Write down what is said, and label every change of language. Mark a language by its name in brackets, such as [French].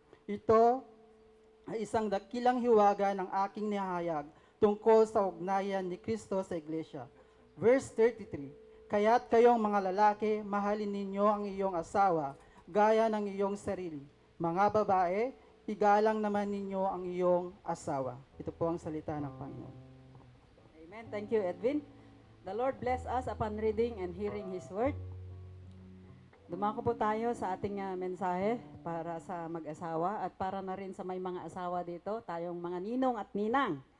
[Filipino] Ito ay isang dakilang hiwaga ng aking nihayag tungkol sa ugnayan ni Kristo sa Iglesia. Verse 33, kaya't kayong mga lalaki, mahalin ninyo ang iyong asawa gaya ng iyong sarili. Mga babae, igalang naman ninyo ang iyong asawa. Ito po ang salita ng Panginoon. [English] Amen. Thank you, Edwin. The Lord bless us upon reading and hearing His Word. [Filipino] Dumako po tayo sa ating mensahe para sa mag-asawa at para na rin sa may mga asawa dito, tayong mga ninong at ninang.